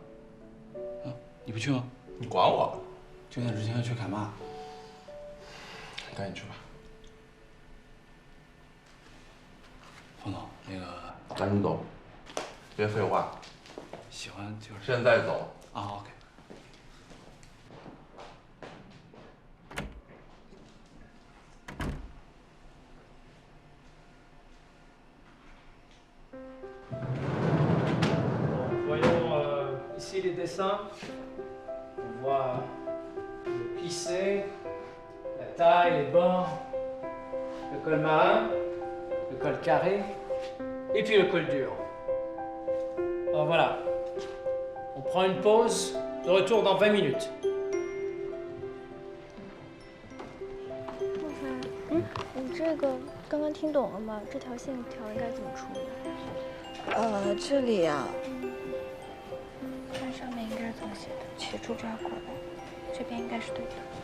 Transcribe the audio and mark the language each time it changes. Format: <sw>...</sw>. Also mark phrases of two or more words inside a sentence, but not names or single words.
<zh>你不去吗？你管我？9点之前要去凯曼。赶紧去吧。方总，那个赶紧走，别废话。喜欢就是。现在走。啊 ，OK。</zh> <fr>Voyons ici les dessins. On voit le plissé, la taille, les bords, le col marin, le col carré, et puis le col dur. Alors voilà. On prend une pause, de retour dans 20 minutes.</fr> <zh>莫非，你这个刚刚听懂了吗？这条线条应该怎么处理？这里啊，看上面应该是这么写的，切出这儿过来，这边应该是对的。</zh>